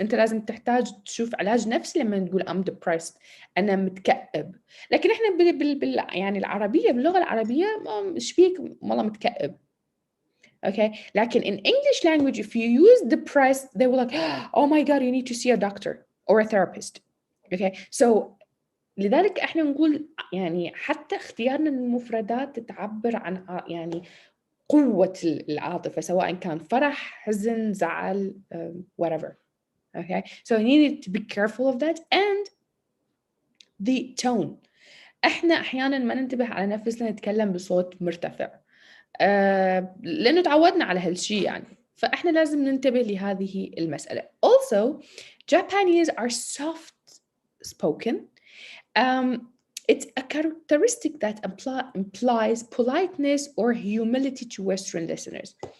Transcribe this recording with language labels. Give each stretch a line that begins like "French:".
Arabic: انت لازم تحتاج تشوف علاج نفسي لما تقول
English: I'm depressed،
Arabic: انا متكئب. لكن احنا يعني العربية، باللغة العربية ايش بيك والله متكئب.
English: Okay, لكن in English language if you use depressed they will like oh my god you need to see a doctor or a therapist. Okay, so
Arabic: لذلك احنا نقول يعني حتى اختيارنا للمفردات تعبر عن يعني قوة العاطفة، سواء كان فرح، حزن، زعل، whatever.
English: Okay, so you need to be careful of that. And the tone.
Arabic: احنا احيانا ما ننتبه على نفسنا نتكلم بصوت مرتفع لانه تعودنا على هالشيء يعني، فاحنا لازم ننتبه لهذه المسألة.
English: Also, Japanese are soft spoken. It's a characteristic that implies politeness or humility to Western listeners.